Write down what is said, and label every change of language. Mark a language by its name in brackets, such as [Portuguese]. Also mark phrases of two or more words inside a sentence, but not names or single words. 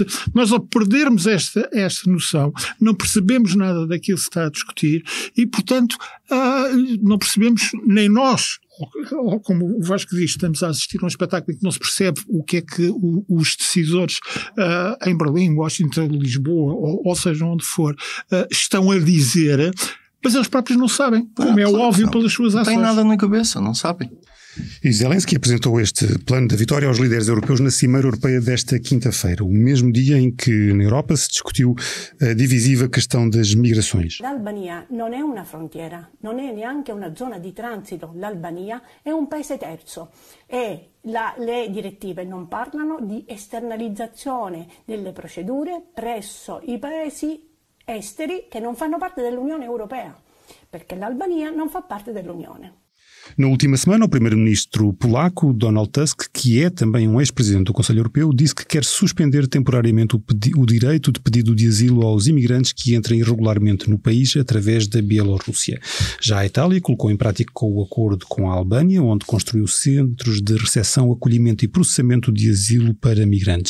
[Portuguese] Nós, ao perdermos esta noção, não percebemos nada daquilo que se está a discutir e, portanto, não percebemos nem nós, ou como o Vasco diz, estamos a assistir a um espetáculo em que não se percebe o que é que os decisores em Berlim, Washington, Lisboa, ou seja onde for, estão a dizer, mas eles próprios não sabem, como é óbvio pelas suas ações. Não tem nada na cabeça, não sabem. E Zelensky apresentou este plano da vitória aos líderes europeus na Cimeira Europeia desta quinta-feira, o mesmo dia em que na Europa se discutiu a divisiva questão das migrações. [Italian] L'Albania non è una frontiera, non è neanche una zona di transito. L'Albania è un paese terzo e le direttive non parlano di esternalizzazione delle procedure presso i paesi esteri che non fanno parte dell'Unione Europea, perché l'Albania non fa parte dell'Unione. [Portuguese] Na última semana, o primeiro-ministro polaco, Donald Tusk, que é também um ex-presidente do Conselho Europeu, disse que quer suspender temporariamente o direito de pedido de asilo aos imigrantes que entrem irregularmente no país através da Bielorrússia. Já a Itália colocou em prática o acordo com a Albânia, onde construiu centros de recepção, acolhimento e processamento de asilo para migrantes.